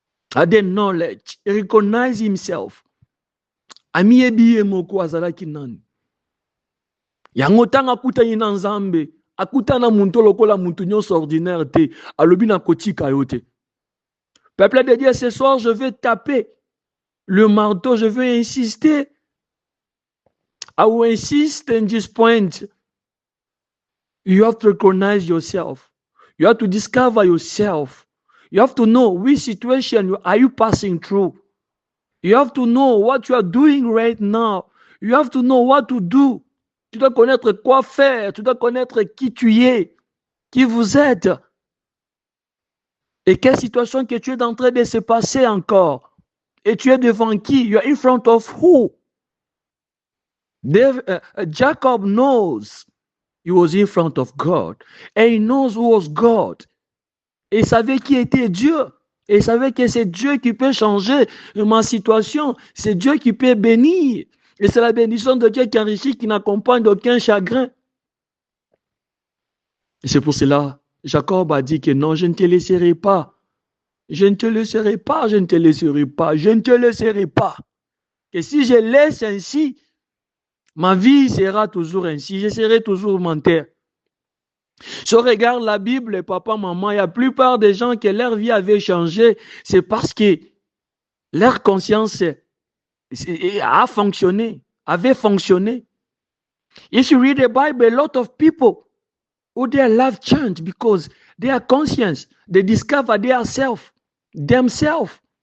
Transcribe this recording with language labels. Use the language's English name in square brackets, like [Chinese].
[English] The knowledge. He recognized himself. [Lingala] Ami ebiye moko azalaki nani. Yango tanga akutani na Nzambe, akutana muntu lokola muntu nyonso ordinaire te, alobi na kotika yo te. [French] Peuple de Dieu, ce soir, je vais taper le marteau, je vais insister. [English] I will insist in this point. You have to recognize yourself. You have to discover yourself. You have to know which situation are you passing through. You have to know what you are doing right now. You have to know what to do. [French] Tu dois connaître quoi faire. Tu dois connaître qui tu es, qui vous êtes. Et quelle situation que tu es en train de se passer encore. Et tu es devant qui? [English] You are in front of who? Jacob knows he was in front of God. And he knows who was God. [French] Et il savait qui était Dieu. Et il savait que c'est Dieu qui peut changer ma situation. C'est Dieu qui peut bénir. Et c'est la bénédiction de Dieu qui enrichit, qui n'accompagne d'aucun chagrin. Et c'est pour cela, Jacob a dit que non, je ne te laisserai pas. Je ne te laisserai pas, je ne te laisserai pas, je ne te laisserai pas. Et si je laisse ainsi, ma vie sera toujours ainsi, je serai toujours menteur. Si on regarde la Bible, papa, maman, il y a la plupart des gens que leur vie avait changé, c'est parce que leur conscience a fonctionné, avait fonctionné. [English] If you read the Bible, a lot of people who their life changed because their conscience, they discover their self, themselves.